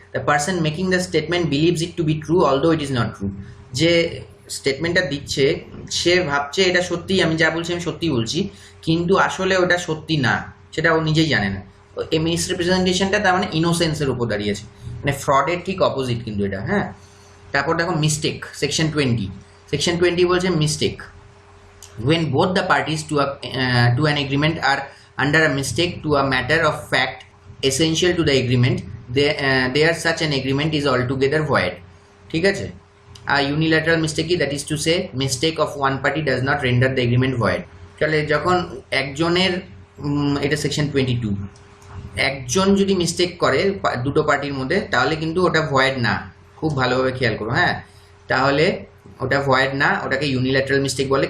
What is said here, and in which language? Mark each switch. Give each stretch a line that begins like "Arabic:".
English: The person making the statement believes it to be true although it is not true.
Bangla: যে স্টেটমেন্টটা দিচ্ছে সে ভাবছে এটা সত্যি, আমি যা বলছি আমি সত্যি বলছি, কিন্তু আসলে ওটা সত্যি না, সেটা ও নিজেই জানে না। এই মিসরিপ্রেজেন্টেশনটা তার মানে ইনোসেন্সের উপর দাঁড়িয়েছে, মানে ফ্রডের ঠিক অপোজিট কিন্তু এটা, হ্যাঁ। তারপর দেখো মিস্টেক, সেকশন 20 বলছে mistake,
English: when both the parties to an agreement are under a mistake to a matter of fact essential to the agreement, there such an agreement is altogether void,
Bangla: ঠিক আছে।
English: Unilateral mistake কি, that is to say mistake of one party does not render the agreement void.
Bangla: তাহলে যখন একজনের এটা section 22, একজন যদি mistake করে দুটো পার্টির মধ্যে তাহলে কিন্তু ওটা ভয়েড না, খুব ভালোভাবে খেয়াল করো। হ্যাঁ, তাহলে ওটা ভয়েড না, ওটাকে ইউনিল্যাটারাল মিস্টেক বলে।